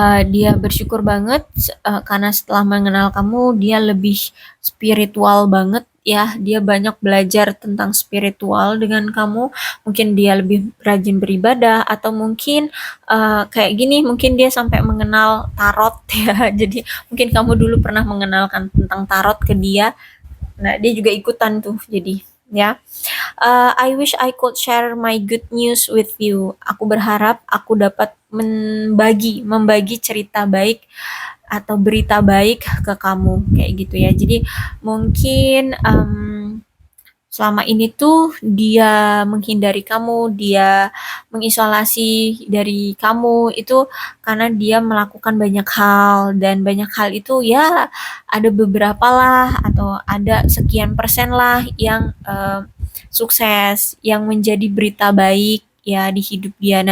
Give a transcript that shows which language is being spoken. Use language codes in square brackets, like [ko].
[id] Dia bersyukur banget karena setelah mengenal kamu dia lebih spiritual banget ya, dia banyak belajar tentang spiritual dengan kamu, mungkin dia lebih rajin beribadah atau mungkin kayak gini, mungkin dia sampai mengenal tarot ya. Jadi mungkin kamu dulu pernah mengenalkan tentang tarot ke dia, nah dia juga ikutan tuh jadi ya. [en] I wish I could share my good news with you. [id] Aku berharap aku dapat membagi cerita baik atau berita baik ke kamu kayak gitu ya. Jadi mungkin selama ini tuh dia menghindari kamu, dia mengisolasi dari kamu itu karena dia melakukan banyak hal, dan banyak hal itu ya ada beberapa lah atau ada sekian persen lah yang sukses, yang menjadi berita baik ya di hidup dia.